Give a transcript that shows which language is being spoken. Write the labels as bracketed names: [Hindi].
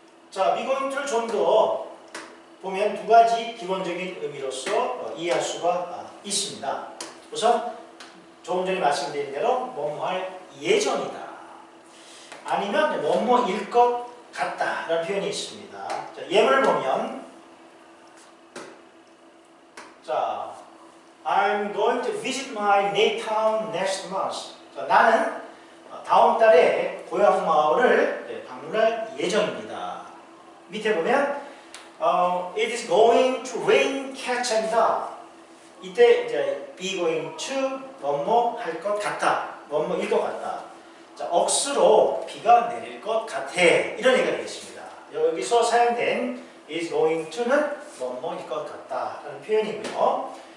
[Korean] 자, be going to를 좀 더 보면 두 가지 기본적인 의미로서 이해할 수가 있습니다. 우선 조금 전에 말씀드린 대로 뭐뭐 할 예정이다. 아니면 뭐뭐일 것 같다 라는 표현이 있습니다. 자, 예문을 보면 자, [English] I'm going to visit my native town next month. [Korean] 자, 나는 다음 달에 고향 마을을 방문할 예정입니다. 밑에 보면 [English] It is going to rain cat입니다. [Korean] 이때 이제 be going to 뭐뭐 할 것 같다. 뭐뭐일 것 같다. 자, 억수로 비가 내릴 것 같아. 이런 얘기가 되겠습니다. 여기서 사용된 is going to는 뭐뭐일 것 같다 라는 표현이고요.